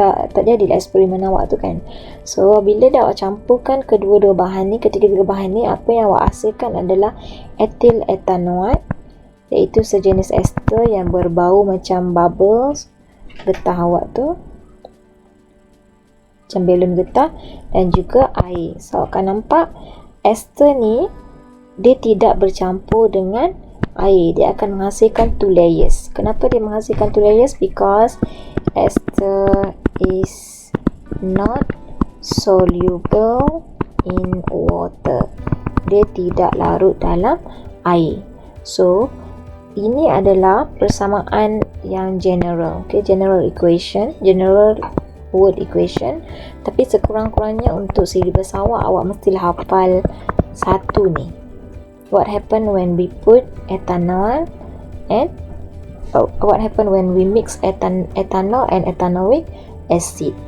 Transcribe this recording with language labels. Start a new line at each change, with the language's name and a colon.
Malay: Tak jadilah eksperimen awak tu kan. So bila dah awak campurkan kedua-dua bahan ni, ketiga-tiga bahan ni, apa yang awak hasilkan adalah etil ethanol, iaitu sejenis ester yang berbau macam bubbles, getah awak tu, macam balon getah, dan juga air. So awak akan nampak ester ni dia tidak bercampur dengan air, dia akan menghasilkan 2 layers. Kenapa dia menghasilkan 2 layers?
English: Because ester is not soluble in water.
Malay: Dia tidak larut dalam air. So ini adalah persamaan yang general.
English: Okay, general equation, general word equation.
Malay: Tapi sekurang-kurangnya untuk silibus awak mestilah hafal satu ni.
English: What happen when we put ethanol and what happen when we mix ethanol and ethanoic acid.